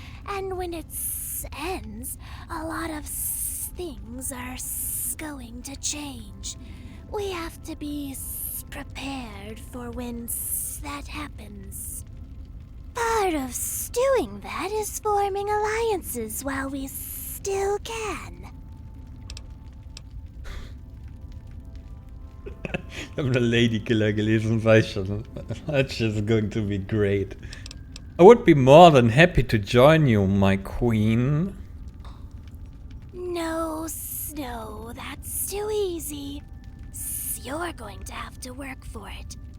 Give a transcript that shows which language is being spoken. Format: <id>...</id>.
<en>And when it ends, a lot of things are going to change. We have to be prepared for when that happens. Part of doing that is forming alliances while we still can.</en> <de>Ich habe eine Lady Killer gelesen und weiß schon,</de> <en>that's just going to be great. I would be more than happy to join you, my queen. No, Snow, that's too easy. You're going to have to work for it.</en>